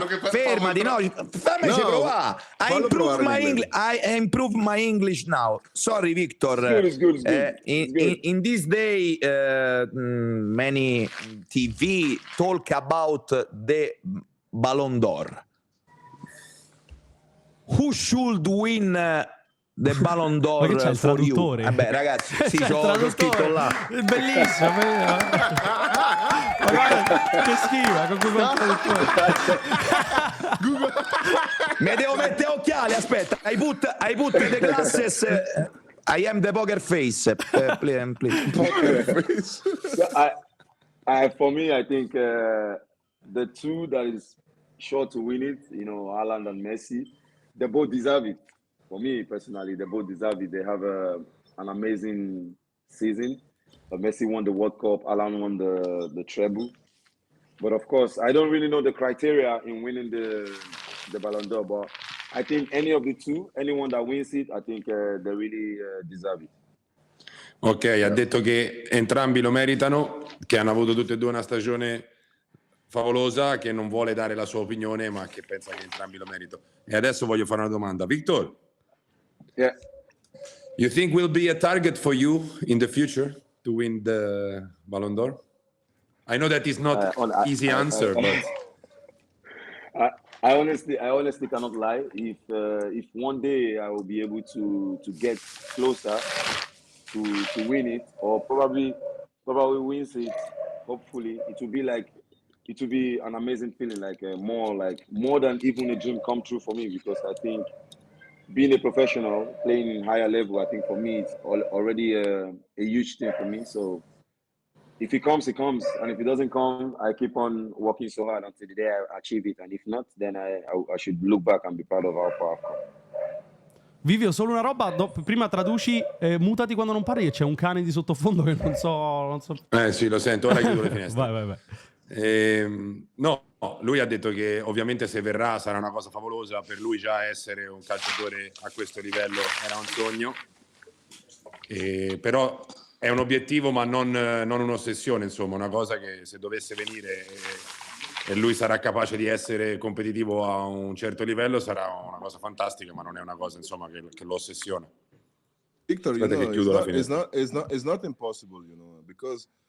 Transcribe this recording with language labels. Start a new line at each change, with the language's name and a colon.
Italian: fermati, no, fammici provare.
English: I improve my English now. Sorry, Victor. Good. In this day, many TV talk about the Ballon d'Or. Who should win the Ballon d'Or for you?
Italian: Vabbè, ragazzi, sì, c'ho scritto là. È bellissimo. Che schiva con Google Traduttore. Mi devo mettere occhiali, aspetta.
English: I put the glasses. I am the poker face. Please. Poker face. For me, I think the two that is sure to win it, you know, Haaland and Messi, they both deserve it. For me personally, they both deserve it. They have an amazing season. Messi won the World Cup, Haaland won the treble. But of course, I don't really know the criteria in winning the Ballon d'Or. But I think any of the two, anyone that wins it, I think they really deserve it.
Italian: Ok, ha detto che entrambi lo meritano, che hanno avuto tutti e due una stagione favolosa, che non vuole dare la sua opinione, ma che pensa che entrambi lo meritano. E adesso voglio fare una domanda.
English: Victor? Yeah. You think will be a target for you in the future to win the Ballon d'Or? I know that is not easy answer, but I honestly cannot lie. If one day I will be able to get closer to win it, or probably wins it, hopefully it will be an amazing feeling, more than even a dream come true for me, because I think being a professional, playing in higher level, I think for me it's already a huge thing for me. So if it comes, it comes. And if it doesn't come, I keep on working so hard until the day I achieve it. And if not, then I should look back and be proud of how far I've come.
Italian: Vivio, solo una roba, prima traduci, mutati quando non parli, che c'è un cane di sottofondo che non so... Sì, lo sento, ora chiudo le finestre. Vai. No, lui ha detto che ovviamente se verrà sarà una cosa favolosa. Per lui già essere un calciatore a questo livello era un sogno, però è un obiettivo ma non un'ossessione, insomma, una cosa che se dovesse venire e lui sarà capace di essere competitivo a un certo livello sarà una cosa fantastica, ma non è una cosa, insomma, che lo ossessiona.
English: Victor, you know, it's not impossible, you know, because